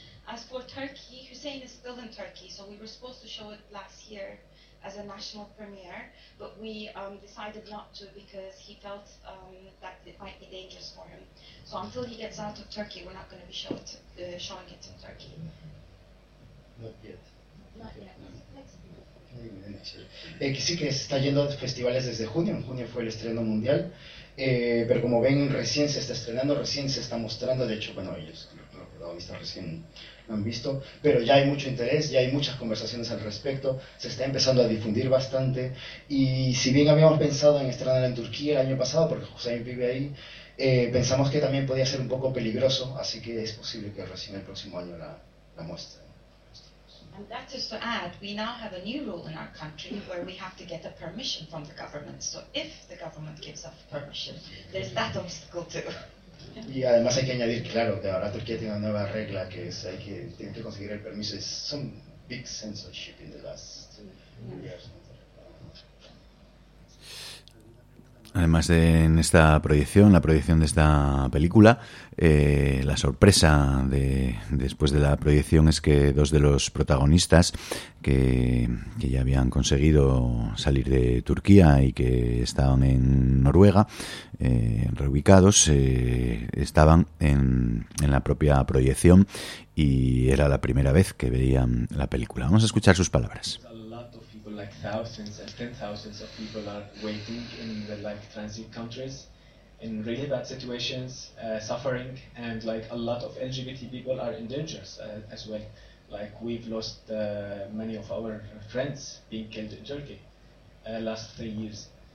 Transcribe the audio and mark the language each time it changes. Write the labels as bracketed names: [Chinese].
[English] As for Turkey, Hussein is still in Turkey, so we were supposed to show it last year as a national premiere, but we decided not to because he felt that it might be dangerous for him. So until he gets out of Turkey, we're not going to be showing it in Turkey. Not yet. Not yet. [Spanish] Que sí que está yendo a festivales desde junio. En junio fue el estreno mundial, pero como ven, recién se está estrenando, recién se está mostrando. De hecho, bueno, ellos lo han visto, recién lo han visto, pero ya hay mucho interés, ya hay muchas conversaciones al respecto, se está empezando a difundir bastante. Y si bien habíamos pensado en estrenar en Turquía el año pasado, porque Hussein vive ahí, pensamos que también podía ser un poco peligroso, así que es posible que recién el próximo año la muestre. [English] And that is to add, we now have a new rule in our country where we have to get a permission from the government. So if the government gives us permission, there's that obstacle too. [Spanish] Y además hay que añadir, claro, que ahora Turquía tiene una nueva regla que es tiene que conseguir el permiso. [English] Es some big censorship in the last years. [Spanish] Además de en esta proyección, la proyección de esta película, la sorpresa de después de la proyección es que dos de los protagonistas que ya habían conseguido salir de Turquía y que estaban en Noruega, reubicados, estaban en la propia proyección y era la primera vez que veían la película. Vamos a escuchar sus palabras. [English] Like thousands and ten thousands of people are waiting in the like transit countries in really bad situations, suffering, and like a lot of LGBT people are in danger as well. Like we've lost many of our friends being killed in Turkey last 3 years.